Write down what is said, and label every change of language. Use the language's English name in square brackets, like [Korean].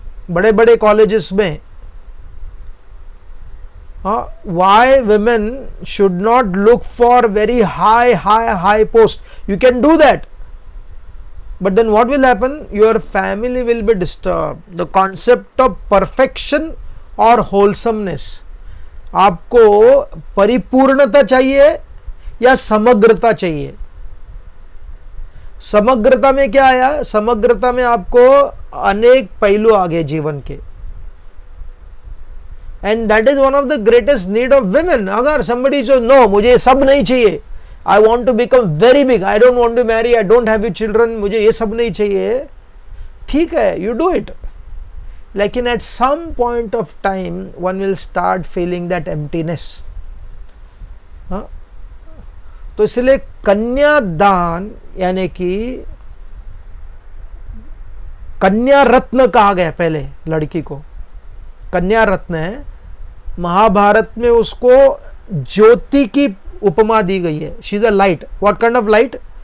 [Hindi] बड़े बड़े कॉलेजेस में [English] why women should not look for very high post. You can do that, but then what will happen? Your family will be disturbed. The concept of perfection or wholesomeness, [Hindi] आपको परिपूर्णता चाहिए या समग्रता चाहिए? समग्रता में क्या आया? समग्रता में आपको अनेक पहलू आ गए जीवन के, [English] and that is one of the greatest need of women. अगर somebody says no, [Hindi] मुझे सब नहीं चाहिए, [English] I want to become very big, I don't want to marry, I don't have children, [Hindi] मुझे ये सब नहीं चाहिए, ठीक है, [English] you do it. [Hindi] लेकिन [English] at some point of time one will start feeling that emptiness. [Hindi] तो इसलिए कन्यादान यानी कि कन्या रत्न कहा गया पहले लड़की को, कन्या रत्न है। महाभारत में उसको ज्योति की उपमा दी गई है। [English] She is a light. What kind of light?